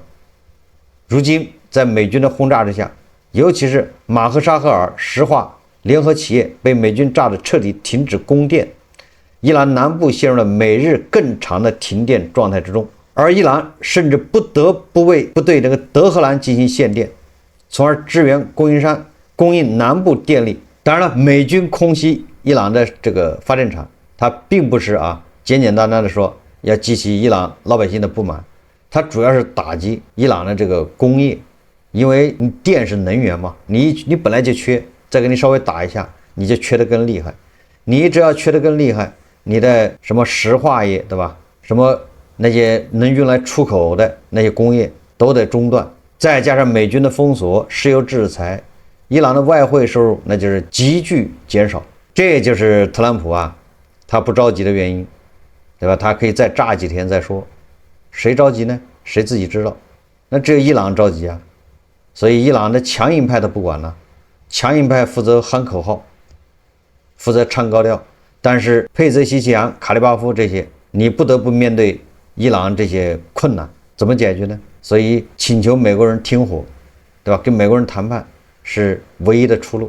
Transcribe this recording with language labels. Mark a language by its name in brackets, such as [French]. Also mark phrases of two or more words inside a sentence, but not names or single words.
[Chinese] 如今在美軍的轟炸之下，尤其是馬赫沙赫爾石化聯合企業被美軍炸得徹底停止供電，伊朗南部陷入了每日更長的停電狀態之中。而伊朗甚至不得不對這個德黑蘭進行限電，從而支援供應商供應南部電力。當然了，美軍空襲伊朗的這個發電廠，它並不是啊簡簡單單的說要激起伊朗老百姓的不滿，它主要是打擊伊朗的這個工業，因為你電是能源嘛，你本來就缺，再給你稍微打一下，你就缺得更厲害。你只要缺得更厲害，你的什麼石化業，對吧？什麼那些能用來出口的那些工業都得中斷，再加上美軍的封鎖、石油制裁，伊朗的外匯收入那就是急劇減少。這就是特朗普啊，他不着急的原因，對吧？他可以再炸幾天再說。誰着急呢？誰自己知道。那只有伊朗着急啊，所以伊朗的強硬派他不管了，強硬派負責喊口號，負責唱高調，但是佩澤西奇揚、卡利巴夫這些，你不得不面對伊朗這些困難，怎麼解決呢？所以請求美國人停火，對吧？跟美國人談判是唯一的出路。